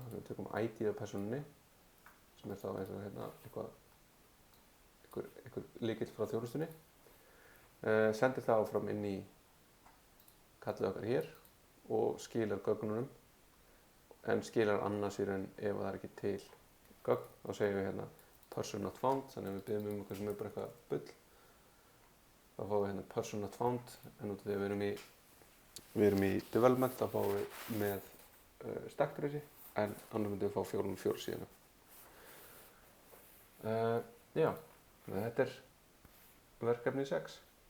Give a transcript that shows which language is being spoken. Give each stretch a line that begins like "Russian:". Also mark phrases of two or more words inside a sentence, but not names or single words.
Icelandic: þannig að við tökum ID af persónunni sem er þá eins og hérna einhver lykill frá þjónustunni, sendir það áfram inn í kallið okkar hér og skilar gögnunum, en skilar annars í raun ef það er ekki til gögn, þá segjum við hérna
English: person not found,
Icelandic: þannig að við byggjum eitthvað sem bara eitthvað bull, þá fáum við
English: person not found,
Icelandic: en út af því að við erum í development, þá fáum við með
English: stack trace,
Icelandic: en annars myndum við fá 404 síðan. Já, þetta verkefni 6.